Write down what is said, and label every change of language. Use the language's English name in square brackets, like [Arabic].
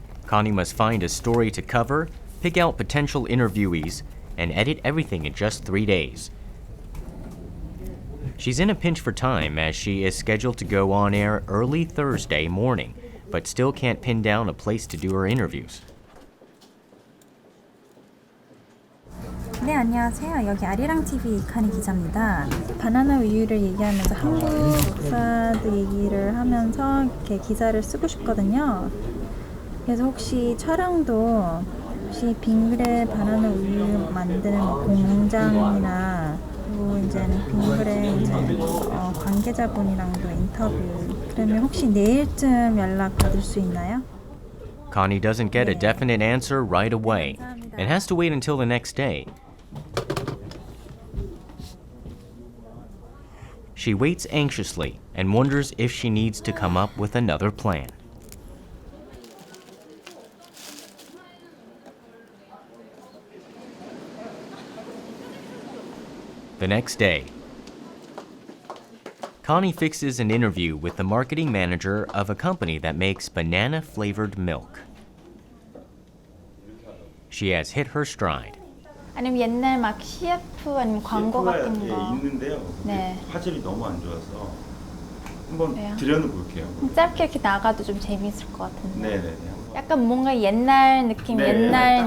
[English] Connie must find a story to cover, pick out potential interviewees, and edit everything in just 3 days. She's in a pinch for time as she is scheduled to go on air early Thursday morning, but still can't pin down a place to do her interviews. [Korean] 네, 안녕하세요. 여기 아리랑 TV 카니 기자입니다. 바나나 우유를 얘기하면서 한국사도 얘기를 하면서 이렇게 기사를 쓰고 싶거든요. 그래서 혹시 촬영도 혹시 빙그레 바나나 우유 만드는 공장이나 그리고 이제는 빙그레 이제 관계자분이랑도 인터뷰 그러면 혹시 내일쯤 연락 받을 수 있나요? [English] Connie doesn't get a definite answer right away and has to wait until the next day. She waits anxiously and wonders if she needs to come up with another plan. The next day, Connie fixes an interview with the marketing manager of a company that makes banana-flavored milk. She has hit her stride. [Korean] 아니면 옛날 막 CF 아니면 광고 같은 거. 있는데요. 네. 화질이 너무 안 좋아서 한번 왜요? 들여놓을게요. 짧게 이렇게 나가도 좀 재미있을 것 같은데. 네네네. 약간 뭔가 옛날 느낌, 네, 옛날 딱